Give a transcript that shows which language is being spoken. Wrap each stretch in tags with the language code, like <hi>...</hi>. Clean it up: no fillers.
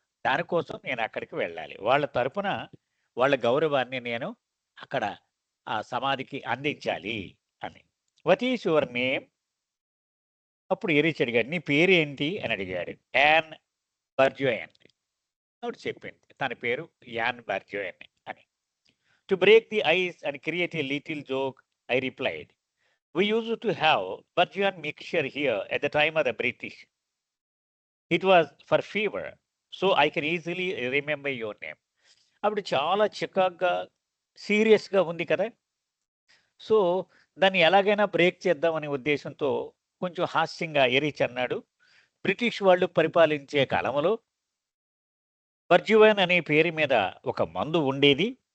<te>దానికోసం నేను అక్కడికి వెళ్ళాలి. వాళ్ళ తరపున వాళ్ళ గౌరవాన్ని నేను అక్కడ ఆ సమాధికి అందించాలి అని.</te> <en>What is your name?</en> <te>అప్పుడు ఎరీచ్ అడిగాడు. నీ పేరేంటి అని అడిగాడు. యాన్ బర్జోయన్. ఆవిడ చెప్పింది. తన పేరు యాన్ బర్జోయన్ అని.</te> <en>To break the ice and create a little joke I replied. We used to have Burjaan mixture here at the time of the British. It was for fever, so I can easily remember your name.</en> <te>అప్పుడు చాలా చికాగ్గా, సీరియస్‌గా ఉంది కదా! So, దాన్ని ఎలాగైనా break చేద్దామనే ఉద్దేశంతో కొంచెం హాస్యంగా ఎరీచ్ అన్నాడు. బ్రిటిష్ వాళ్ళు పరిపాలించే కాలంలో బర్జువాన్ అనే పేరు మీద ఒక మందు ఉండేది.</te>